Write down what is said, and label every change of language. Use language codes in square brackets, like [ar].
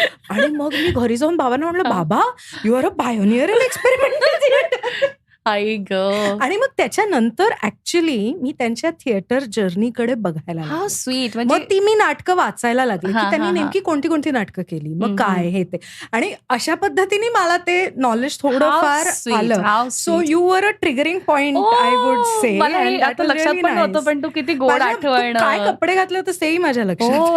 [mr] आणि मग मी घरी जाऊन बाबांना म्हटलं बाबा [en] You are a pioneer in experimental theatre. [mr] आई ग. आणि मग त्याच्यानंतर ऍक्च्युली मी त्यांच्या थिएटर जर्नीकडे बघायला लागले. [en] Sweet. [mr] मग ती मी नाटकं वाचायला लागली की त्यांनी नेमकी कोणती कोणती नाटकं केली, मग काय हे ते. आणि अशा पद्धतीने मला ते नॉलेज थोडंफार आलं. [en] So you were a triggering point I would say. [mr] आता लक्षात पण होतं पण तू किती गोड आठवण. काय कपडे घातले होते तेही माझ्या लक्षात.